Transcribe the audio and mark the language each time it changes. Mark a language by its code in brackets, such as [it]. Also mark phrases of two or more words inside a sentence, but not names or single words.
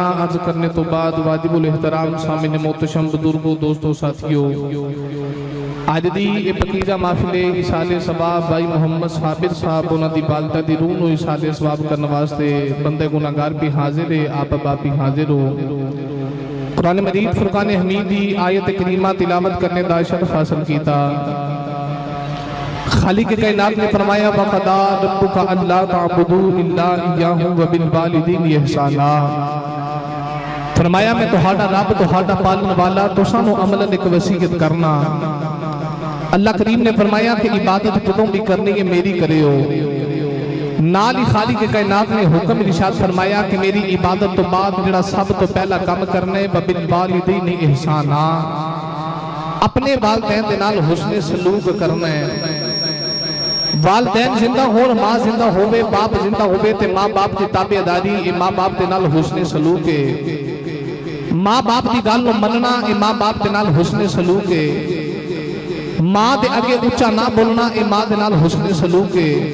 [pa] عرض کرنے تو بعد واجب الاحترام سامعین محترم بزرگو دوستو ساتھیو اج دی یہ پاکیزہ محفلِ ایصالِ ثواب بھائی محمد صابر صاحب انہاں دی والدہ دی روح نوں ایصالِ ثواب کرنے واسطے بندے گناہگار بھی حاضر ہے آپ باپ بھی حاضر ہو قرآن مجید فرقان حمید دی آیت کریمہ تلاوت کرنے دا شرف حاصل کیتا خالق کائنات نے فرمایا [ar] وقضى ربك ألا تعبدوا إلا إياه وبالوالدين إحسانا [pa] فرمایا میں تہاڈا رب تہاڈا پالن والا تساں نوں عملاً اک وصیت کرنا اللہ کریم نے فرمایا کہ عبادت تم بھی کرنی ہے میری کریو نال ہی خالق کائنات نے حکم ارشاد فرمایا کہ میری عبادت تو بعد جیہڑا سب تو پہلا کم کرنا ہے [ar] وبالوالدين إحسانا [pa] اپنے والدین دے نال حسنِ سلوک کرنا ہے والدین زندہ ہون ماں زندہ ہووے باپ زندہ ہووے تے ماں باپ دی تابعداری اے ماں باپ دے نال حسنِ سلوک ہے ماں باپ دی گل نوں مننا اے ماں باپ دے نال حسنِ سلوک ہے ماں دے اگے اُچا نہ بولنا اے ماں دے نال حسنِ سلوک ہے